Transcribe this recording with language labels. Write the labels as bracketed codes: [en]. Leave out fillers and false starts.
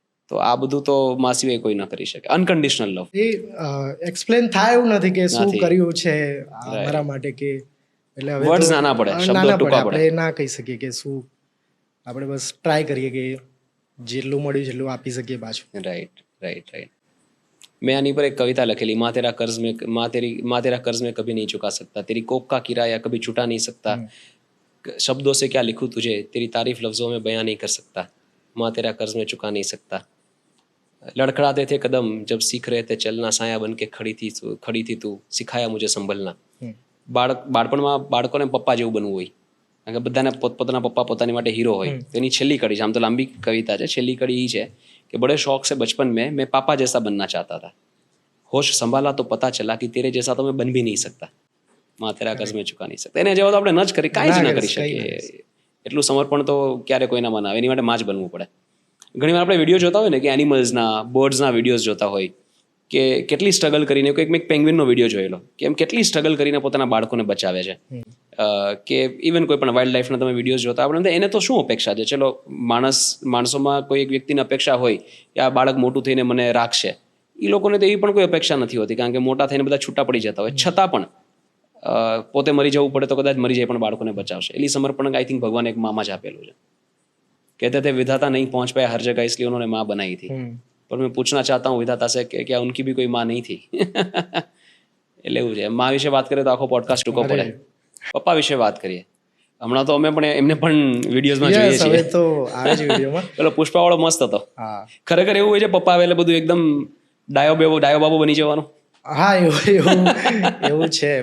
[gu] તો આ બધું તો માં સિવાય કોઈ ન કરી શકે. [en] Unconditional love. [gu] એ એક્સપ્લેન થાય એવું નથી કે શું કર્યું છે મારા માટે, કે એટલે હવે વર્ડ્સ નાના પડે, શબ્દો ટૂંકા પડે. આપણે ના કહી શકીએ કે શું, આપણે બસ ટ્રાય કરીએ કે જેટલું મળ્યું જેટલું આપી શકીએ પાછું. [en] Right right right. [gu] મેં આની પર એક કવિતા લખેલી, [hi] माँ तेरा कर्ज में कभी नहीं चुका सकता, तेरी कोक का किराया कभी छुटा नहीं सकता, शब्दों से क्या लिखूं तुझे, तेरी तारीफ लफ्जों में बयां नहीं कर सकता, माँ तेरा कर्ज में चुका नहीं सकता, लड़खड़ाते थे कदम जब सीख रहे थे चलना, साया बन के खड़ी थी तू, सिखाया मुझे संभलना. [gu] બાળપણમાં બાળકોને પપ્પા જેવું બનવું હોય, કારણ કે બધાને પોતપોતાના પપ્પા પોતાની માટે હીરો હોય. તેની છેલ્લી કડી છે, આમ તો લાંબી કવિતા છે, છેલ્લી કડી એ છે [hi] कि बड़े शौक से बचपन में मैं पापा जैसा बनना चाहता था, होश संभाला तो पता चला कि तेरे जैसा तो मैं बन भी नहीं सकता, माँ तेरा कर्ज में चुका नहीं सकता. [gu] એને જેવો તો આપણે ન જ કરી, કાંઈ જ ન કરી શકીએ. એટલું સમર્પણ તો ક્યારે કોઈના મન આવે, એની માટે માં જ બનવું પડે. ઘણીવાર આપણે વિડીયો જોતા હોય ને કે એનિમલ્સના, બર્ડ્સના વિડીયોઝ જોતા હોય કે કેટલી સ્ટ્રગલ કરીને, મેં એક પેંગ્વિનનો વિડીયો જોયેલો કે એમ કેટલી સ્ટ્રગલ કરીને પોતાના બાળકોને બચાવે છે. કે ઇવન કોઈ પણ વાઇલ્ડ લાઈફના તમે વિડીયોઝ જોતા આપણે એને તો શું અપેક્ષા છે, ચલો માણસોમાં કોઈ એક વ્યક્તિની અપેક્ષા હોય કે આ બાળક મોટું થઈને મને રાખશે, એ લોકોને તો એવી પણ કોઈ અપેક્ષા નથી હોતી, કારણ કે મોટા થઈને બધા છૂટા પડી જતા હોય, છતાં પણ પોતે મરી જવું પડે તો કદાચ મરી જાય પણ બાળકોને બચાવશે. એટલી સમર્પણ [en] I think [gu] ભગવાન એક મામાં જ આપેલું છે. [hi] कहते थे विधाता नहीं पहुंच पाया हर जगह इसलिए उन्होंने माँ बनाई थी, पर मैं पूछना चाहता हूँ विधाता से कि क्या उनकी भी कोई माँ नहीं थी. [gu] એટલે એવું છે. માં વિશે વાત કરીએ તો આખો પોડકાસ્ટ ટૂંકો પડે. પપ્પા વિશે વાત કરીએ. હમણાં તો અમે પણ એમને પણ વિડીયોઝમાં જોઈએ છીએ. તો આવે છે વિડીયોમાં. પેલો પુષ્પાવાળો મસ્ત હતો. ખરેખર એવું હોય છે પપ્પા આવે એટલે બધું એકદમ ડાયો બાબુ બની જવાનું. હા, એવું છે.